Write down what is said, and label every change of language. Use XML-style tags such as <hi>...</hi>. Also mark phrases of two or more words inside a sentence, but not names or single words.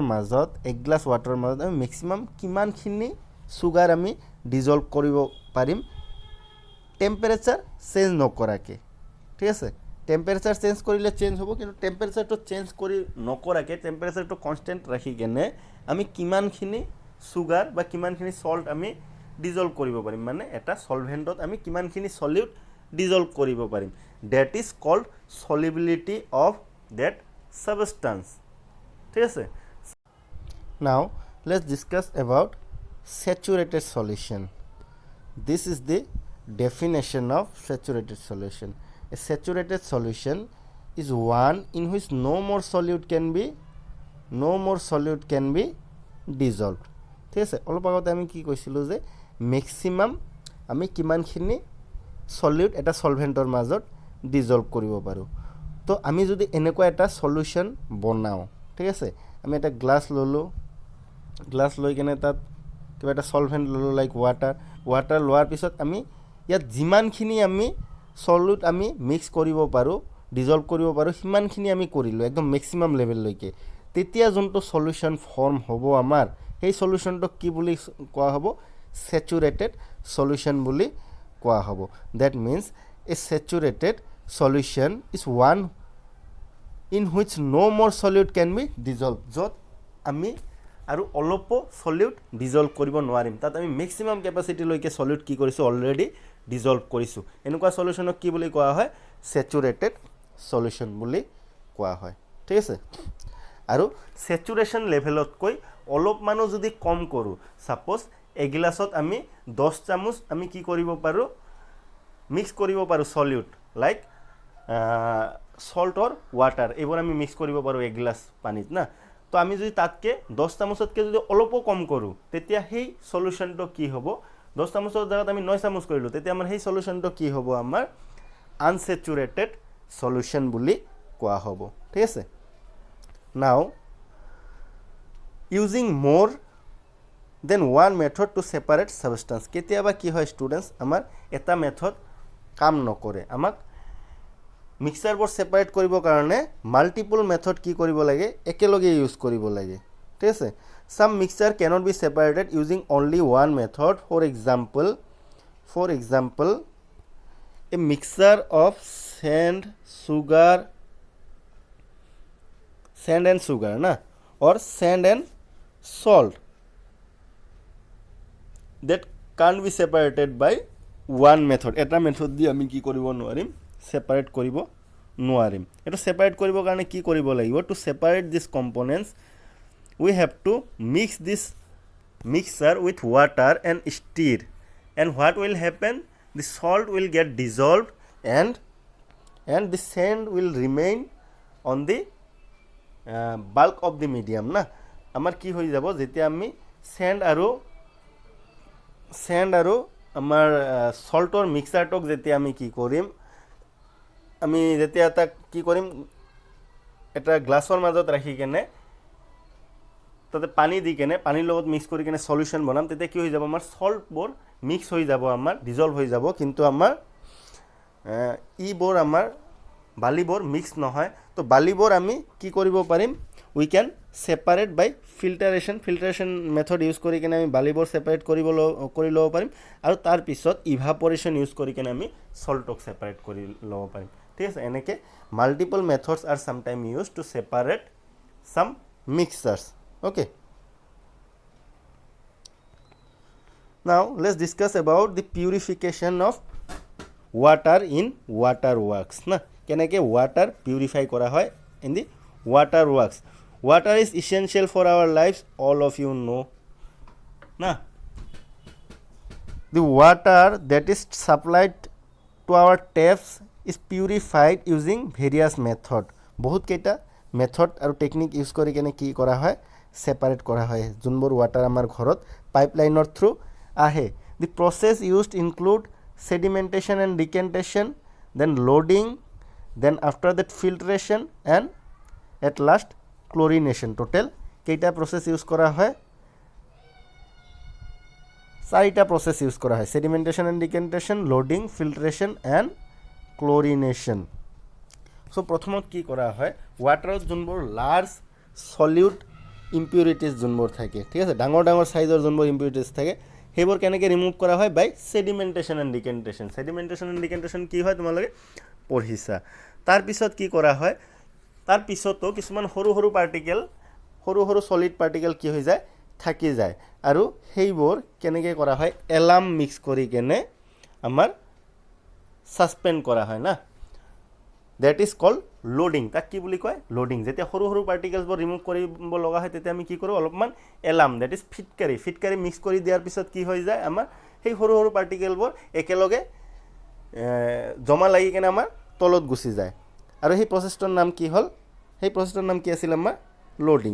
<as>মাজত 1 গ্লাছ ৱাটাৰৰ মাজত আমি মেক্সিমাম কিমানখিনি সুগাৰ আমি ডিজলভ কৰিব পাৰিম</as> <en>temperature change</en> <as>নকৰাকৈ ঠিক আছে</as> <en>temperature change</en> <as>কৰিলে চেঞ্জ হ'ব কিন্তু টেম্পাৰেচাৰটো চেঞ্জ কৰি নকৰাকৈ টেম্পাৰেচাৰটো কনষ্টেণ্ট ৰাখি কেনে আমি কিমানখিনি সুগাৰ বা কিমানখিনি সল্ট আমি ডিজলভ কৰিব পাৰিম মানে এটা সলভেণ্টত আমি কিমানখিনি সলিউট ডিজলভ কৰিব পাৰিম</as> <en>that is called solubility of that substance</en> <as>ঠিক আছে</as> <en>now let's discuss about saturated solution this is the definition of saturated solution a saturated solution is one in which no more solute can be dissolved</en> <as>ঠিক আছে অলপ আগতে আমি কি কৈছিলোঁ যে মেক্সিমাম আমি কিমানখিনি সলিউট এটা সলভেণ্টৰ মাজত ডিজলভ কৰিব পাৰোঁ তো আমি যদি এনেকুৱা এটা সলিউশ্যন বনাওঁ ঠিক আছে আমি এটা গ্লাছ ল'লোঁ গ্লাছ লৈ কেনে তাত কিবা এটা সলভেণ্ট ল'লোঁ</as> <en>like water</en> <as>লোৱাৰ পিছত আমি ইয়াত যিমানখিনি আমি সলিউট আমি মিক্স কৰিব পাৰোঁ ডিজলভ কৰিব পাৰোঁ সিমানখিনি আমি কৰিলোঁ একদম মেক্সিমাম লেভেললৈকে তেতিয়া যোনটো সলিউশ্যন ফৰ্ম হ'ব আমাৰ সেই সলিউশ্যনটোক কি বুলি কোৱা হ'ব</as> <en>saturated solution</en> <as>বুলি কোৱা হ'ব</as> <en>that means a saturated solution is one in which no more solute can be dissolved</en> <as>য'ত আমি আৰু অলপো সলিউট ডিজলভ কৰিব নোৱাৰিম তাত আমি মেক্সিমাম কেপাচিটিলৈকে সলিউট কি কৰিছোঁ অলৰেডি ডিজলভ কৰিছোঁ এনেকুৱা সলিউশ্যনক কি বুলি কোৱা হয়</as> <en>saturated solution</en> <as>বুলি কোৱা হয় ঠিক আছে আৰু স্যাচুৰেশ্যন লেভেলতকৈ অলপমানো যদি কম কৰোঁ সাপোজ এগিলাছত আমি 10 চামুচ আমি কি কৰিব পাৰোঁ মিক্স কৰিব পাৰোঁ</as> <en>solute like salt or water</en> <as>এইবোৰ আমি মিক্স কৰিব পাৰোঁ 1 গ্লাছ পানীত না তো আমি যদি তাতকৈ 10 চামুচতকৈ যদি অলপো কম কৰোঁ তেতিয়া সেই সলিউশ্যনটো কি হ'ব 10 চামুচৰ জেগাত আমি 9 চামুচ কৰিলোঁ তেতিয়া আমাৰ সেই সলিউশ্যনটো কি হ'ব আমাৰ</as> <en>unsaturated solution</en> <as>বুলি কোৱা হ'ব ঠিক আছে নাও</as> <en>using more than one method to separate substance</en> <as>কেতিয়াবা কি হয় ষ্টুডেণ্টছ আমাৰ এটা মেথড কাম নকৰে আমাক মিক্সাৰবোৰ সেপাৰেট কৰিবৰ কাৰণে</as> <en>multiple method</en> <as>কি কৰিব লাগে একেলগে ইউজ কৰিব লাগে ঠিক আছে</as> <en>some mixture cannot be separated using only one method for example a mixture of sand and sugar na or sand and salt that can't be separated by one method</en> <as>এটা মেথড দি আমি কি কৰিব নোৱাৰিম সেপাৰেট কৰিব নোৱাৰিম এটা সেপাৰেট কৰিবৰ কাৰণে কি কৰিব লাগিব</as> <en>to separate these components we have to mix this mixture with water and stir and what will happen the salt will get dissolved and the sand will remain on the bulk of the medium</en> <as>না আমাৰ কি হয় যাব যেতিয়া আমি</as> <en>sand</en> <as>আৰু আমাৰ</as> <en>salt or mixture</en> <as>টোক যেতিয়া আমি কি কৰিম আমি যেতিয়া এটা কি কৰিম এটা গ্লাছৰ মাজত ৰাখি কেনে তাতে পানী দি কেনে পানীৰ লগত মিক্স কৰি কেনে সলিউশ্যন বনাম তেতিয়া কি হৈ যাব আমাৰ সল্টবোৰ মিক্স হৈ যাব আমাৰ ডিজলভ হৈ যাব কিন্তু আমাৰ ইবোৰ আমাৰ বালিবোৰ মিক্স নহয়। তো বালিবোৰ আমি কি কৰিব পাৰিম,</as> <en>we can separate by filtration method</en> <as>ইউজ কৰি কিনে আমি বালিবোৰ সেপাৰেট কৰি ল'ব পাৰিম, আৰু তাৰপিছত ইভাপৰেশ্যন ইউজ কৰি কিনে আমি সল্টক সেপাৰেট কৰি ল'ব পাৰিম। ঠিক আছে, এনেকৈ</as> <en>multiple methods are sometime use to separate some mixtures. ওকে, now let's discuss about the purification of water in water works</en> <as>না, কেনেকৈ</as> <en>water purify</en> <as>কৰা হয়</as> <en>in the water works. Water is essential for our lives, all of you know না. The water that is supplied to our taps is purified using various method.</en> <as>বহুত কেইটা মেথড আৰু টেকনিক ইউজ কৰি কেনে কি কৰা হয়, সেপাৰেট কৰা হয় যোনবোৰ ৱাটাৰ আমাৰ ঘৰত পাইপলাইনৰ থ্ৰু আহে।</as> <en>The process used include sedimentation and decantation, then loading, then after that filtration and at last chlorination.</en> <as>Total কেইটা</as> <en>process use</en> <as>কৰা হয়, 4টা</as> <en>process use</en> <as>কৰা হয়,</as> <en>sedimentation and decantation, loading, filtration and chlorination.</en> <as>সো প্ৰথমত কি কৰা হয়, ৱাটাৰত যোনবোৰ</as> <en>large solute impurities</en> <as>যোনবোৰ থাকে, ঠিক আছে, ডাঙৰ ডাঙৰ সাইজৰ যোনবোৰ ইম্পিউৰিটিজ থাকে সেইবোৰ কেনেকৈ ৰিমুভ কৰা হয়,</as> <en>by sedimentation and decantation. sedimentation and decantation</en> <as>কি হয় তোমালোকে পঢ়িছা। তাৰপিছত কি কৰা হয়, তাৰপিছতো কিছুমান সৰু সৰু পাৰ্টিকেল, সৰু সৰু</as> <en>solid particle</en> <as>কি হৈ যায়, থাকি যায়, আৰু সেইবোৰ কেনেকৈ কৰা হয়, এলাম মিক্স কৰি কেনে আমাৰ ছাছপেণ্ড কৰা হয় না,</as> <en>that is called loading.</en> <as>তাক কি বুলি কয়, লোডিং। যেতিয়া সৰু সৰু পাৰ্টিকেলছবোৰ ৰিমুভ কৰিব লগা হয় তেতিয়া আমি কি কৰোঁ, অলপমান এলাম,</as> <en>that is</en> <as>ফিটকাৰি মিক্স কৰি দিয়াৰ পিছত কি হৈ যায়, আমাৰ সেই সৰু সৰু পাৰ্টিকেলবোৰ একেলগে জমা লাগি কেনে আমাৰ তলত গুচি যায়, আৰু সেই প্ৰচেছটোৰ নাম কি হ'ল, সেই প্ৰচেছটোৰ নাম কি আছিল আমাৰ লোডিং।</as>